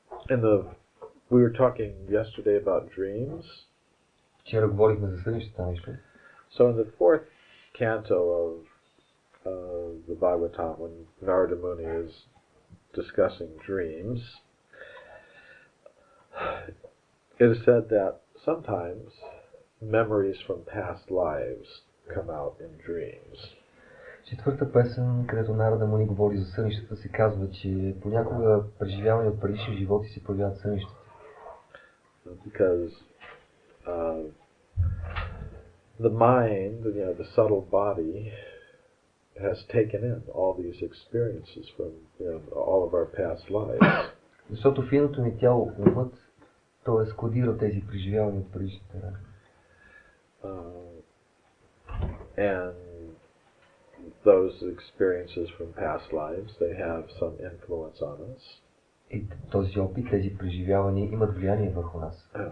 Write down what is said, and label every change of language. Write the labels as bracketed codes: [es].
[en] Now, we were talking yesterday about dreams. [bg] Вчера говорихме за сънищата нещо. [en] So in the fourth canto of the Bhagavatam, when Narada Muni is discussing dreams, it is said that sometimes memories from past lives come out in dreams. [bg] Четвърта песен, където Нарада Муни говори за сънищата, се казва, че понякога преживяване от предишни животи се появяват сънищата. [en] Because the mind, the subtle body, has taken in all these experiences from all of our past lives. [bg] Защото финното ни тяло, умът, то е складира тези преживявания от предишните рани. [en] And those experiences from past lives, they have some influence on us. [bg] И този опит, тези преживявания имат влияние върху нас.